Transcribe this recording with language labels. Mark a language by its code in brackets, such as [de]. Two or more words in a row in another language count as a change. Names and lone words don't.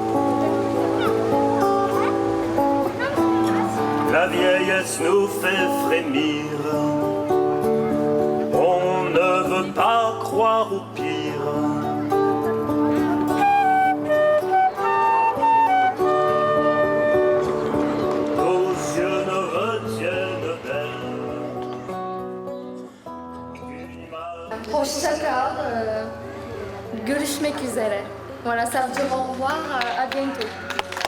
[fr] La vieillesse nous fait frémir, on ne veut pas croire au pire. Nos yeux ne retiennent d'elle. [tr] Hoşça kal. Görüşmek üzere. [fr] Voilà, ça veut dire au revoir, à bientôt.